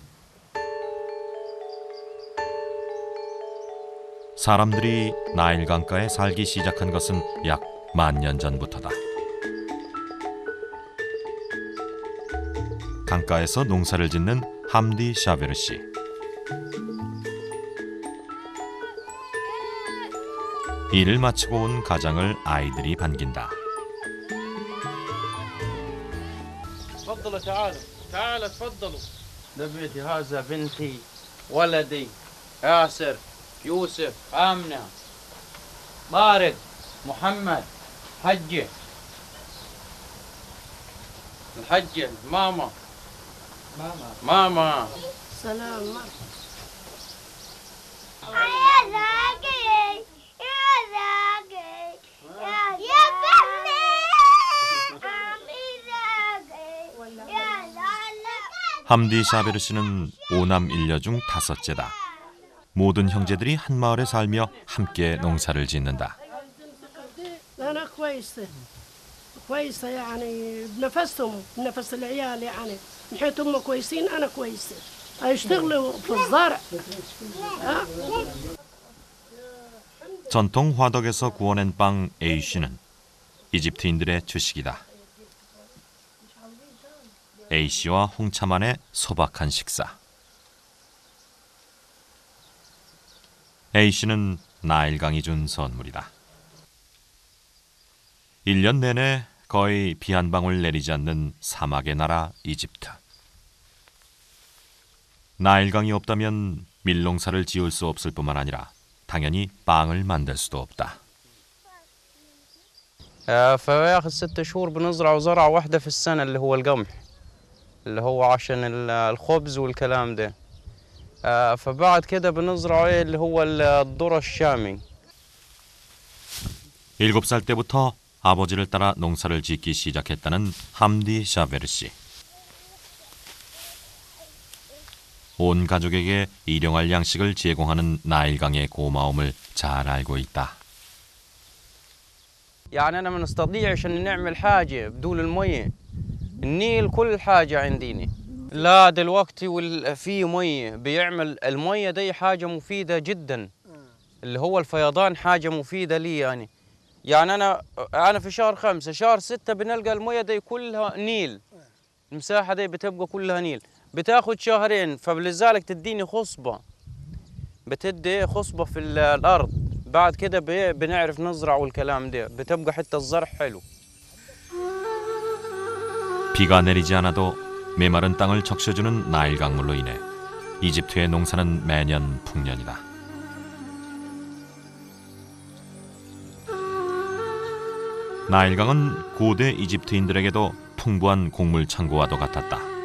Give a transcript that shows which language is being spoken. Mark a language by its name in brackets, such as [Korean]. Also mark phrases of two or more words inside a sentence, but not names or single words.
[Korean] 사람들이 나일강가에 살기 시작한 것은 약 10,000년 전부터다. 강가에서 농사를 짓는 함디 샤베르 씨. 일을 마치고 온 가장을 아이들이 반긴다. [Arabic] تفضلوا تعالوا تعالوا تفضلوا ده بيتي هذا بنتي ولدي ياسر يوسف آمنة طارق محمد حجة الحجة ماما ماما سلام [Korean] 함디 샤베르 씨는 5남 1녀 중 5째다. 모든 형제들이 한 마을에 살며 함께 농사를 짓는다. [Arabic] أنا كويسة يعني بنفسهم بنفس العيال يعني من حيث هم كويسين أنا كويسة يشتغلوا في الزرع. [Korean] 전통 화덕에서 구워낸 빵 에이쉬는 이집트인들의 주식이다. 에이쉬와 홍차만의 소박한 식사. 에이쉬는 나일강이 준 선물이다. 1년 내내 거의 비 한 방울 내리지 않는 사막의 나라 이집트. 나일강이 없다면 밀농사를 지을 수 없을 뿐만 아니라 당연히 빵을 만들 수도 없다. [Arabic] فياخذ 6 شهور بنزرع زرعة واحدة في السنة اللي هو القمح اللي هو عشان الخبز والكلام ده. فبعد كده بنزرع اللي هو الذرة الشامي. [Korean] 7살 때부터 아버지를 따라 농사를 짓기 시작했다는 함디 샤베르 씨. 온 가족에게 일용할 양식을 제공하는 나일강의 고마움을 잘 알고 있다. [Arabic] يعني أنا ما نستطيع عشان نعمل حاجة بدون المية. النيل كل حاجة عندنا. لا دلوقتي في مية بيعمل المية دي حاجة مفيدة جدا. اللي هو الفيضان حاجة مفيدة لي يعني أنا في شهر 5 شهر 6 بنلقى المية دي كلها نيل. المساحة دي بتبقى كلها نيل. بتاخد شهرين فلذلك تديني خصبة. بتدي خصبة في الأرض. بعد كده بنعرف نزرع والكلام ده. بتبقى حتى الزرع حلو. [Korean] 비가 내리지 않아도 메마른 땅을 적셔주는 나일 강물로 인해 이집트의 농사는 매년 풍년이다. 나일강은 고대 이집트인들에게도 풍부한 곡물 창고와도 같았다.